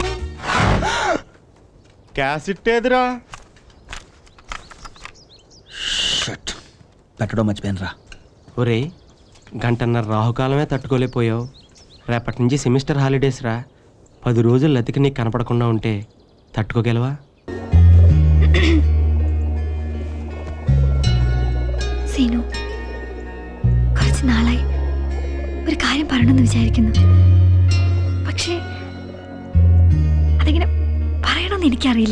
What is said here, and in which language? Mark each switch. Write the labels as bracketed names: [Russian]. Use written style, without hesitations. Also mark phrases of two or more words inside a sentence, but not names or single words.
[Telugu] క్యాసెట్ ఏదిరా? పెట్టడం మర్చిపోయాను రా. ఒరే, గంటన్నర రాహుకాలమే తట్టుకోలేకపోయావు. రేపటి నుంచి సెమిస్టర్ హాలిడేస్ రా. 10 రోజులు లతికి నీకు కనపడకుండా ఉంటే തട്ടുകോകേലവാ [Malayalam] സീനു കുറച്ച് നാളായി ഒരു കാര്യം പറയണമെന്ന് വിചാരിക്കുന്നു. പക്ഷേ അതെങ്ങനെ പറയണമെന്ന് എനിക്കറിയില്ല.